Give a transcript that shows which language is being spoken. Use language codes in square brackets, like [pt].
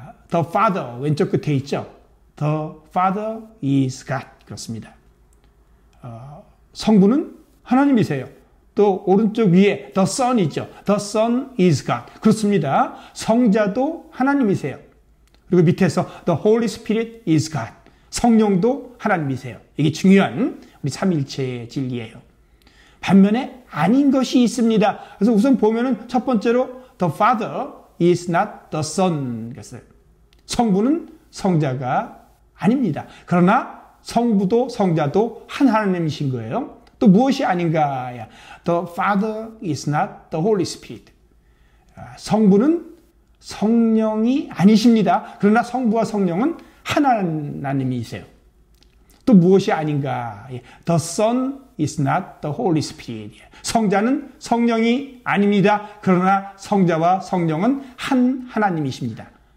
[ko] The Father 왼쪽 끝에 있죠. [en] The Father is God. [ko] 그렇습니다. 성부는 하나님이세요. 또 오른쪽 위에 The Son 있죠. [en] The Son is God. [ko] 그렇습니다. 성자도 하나님이세요. 그리고 밑에서 [en] The Holy Spirit is God. [ko] 성령도 하나님이세요. 이게 중요한 우리 삼위일체의 진리예요. 반면에 아닌 것이 있습니다. 그래서 우선 보면은 첫 번째로 [en] The Father is not the Son. [ko] 성부는 성자가 아닙니다. 그러나 성부도 성자도 한 하나님이신 거예요. 또 무엇이 아닌가? [en] The Father is not the Holy Spirit. [ko] 성부는 성령이 아니십니다. 그러나 성부와 성령은 한 하나님이세요. 또 무엇이 아닌가? [en] The Son is not the Holy Spirit. [ko] 성자는 성령이 아닙니다. 그러나 성자와 성령은 한 하나님이십니다.